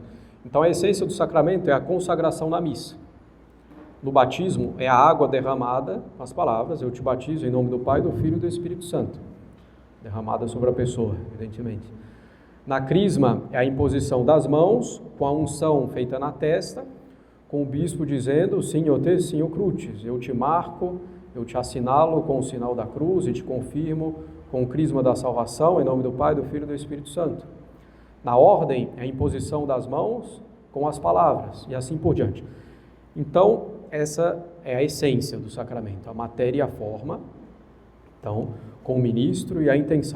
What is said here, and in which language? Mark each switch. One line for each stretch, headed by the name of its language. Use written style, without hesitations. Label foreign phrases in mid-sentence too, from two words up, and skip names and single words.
Portuguese: Então, a essência do sacramento é a consagração na missa. No batismo, é a água derramada, com as palavras: eu te batizo em nome do Pai, do Filho e do Espírito Santo. Derramada sobre a pessoa, evidentemente. Na crisma, é a imposição das mãos, com a unção feita na testa, com o bispo dizendo:
Latin: Signo te, signo crucis,
Portuguese: eu te marco, eu te assinalo com o sinal da cruz e te confirmo com o crisma da salvação, em nome do Pai, do Filho e do Espírito Santo. Na ordem, é a imposição das mãos com as palavras, e assim por diante. Então, essa é a essência do sacramento, a matéria e a forma, então, com o ministro e a intenção.